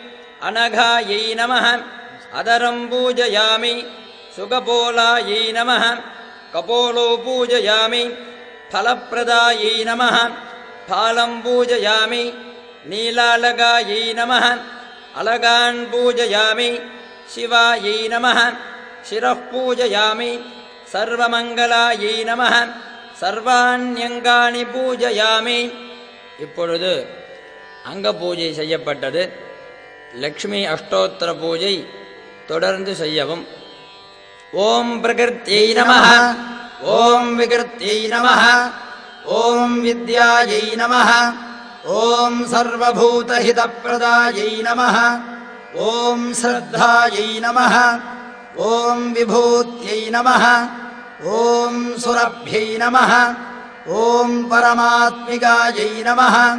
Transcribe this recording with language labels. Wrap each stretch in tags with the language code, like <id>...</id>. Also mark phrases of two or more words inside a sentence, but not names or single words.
<sa>अनघायै नमः अदरं पूजयामि सुगपोलायै नमः कपोलो पूजयामि फलप्रदायै नमः फालं पूजयामि नीलालगायै नमः अलगान् पूजयामि शिवायै नमः शिरः पूजयामि सर्वमङ्गलायै नमः सर्वाण्यङ्गानि पूजयामि.</sa> <ta>இப்பொழுது அங்க பூஜை செய்யப்பட்டது. லக்ஷ்மி அஷ்டோத்திர பூஜை தொடர்ந்து செய்யவும்.</ta> <sa>ॐ प्रकृत्यै नमः ॐ विकृत्यै नमः ॐ विद्यायै नमः ॐ सर्वभूतहितप्रदायै नमः ॐ श्रद्धायै नमः ॐ विभूत्यै नमः ॐ सुरभ्यै नमः ॐ परमात्मिकायै नमः</sa>